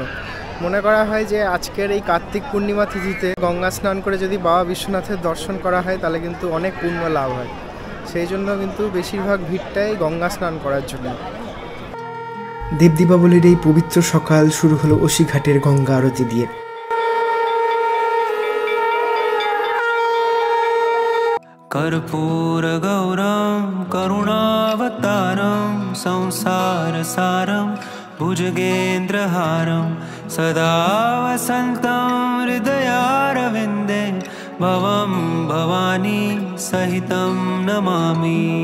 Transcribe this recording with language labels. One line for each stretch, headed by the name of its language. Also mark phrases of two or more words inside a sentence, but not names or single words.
Bangla: মনে করা হয় যে আজকের এই কার্তিক পূর্ণিমা তিথিতে গঙ্গা স্নান করে যদি বাবা বিশ্বনাথের দর্শন করা হয় তাহলে কিন্তু অনেক পুণ্য লাভ হয়। সেই জন্য কিন্তু বেশিরভাগ ভিড়টাই গঙ্গা স্নান করার জন্য। দেব দীপাবলির এই পবিত্র সকাল শুরু হলো অসিঘাটের গঙ্গা আরতি দিয়ে।
Sanskrit: कर्पूर गौरम करुणावतारम संसार सारम भुजगेन्द्रहारम सदा वसन्तं हृदयारविन्दे भवं भवानी सहितं नमामि।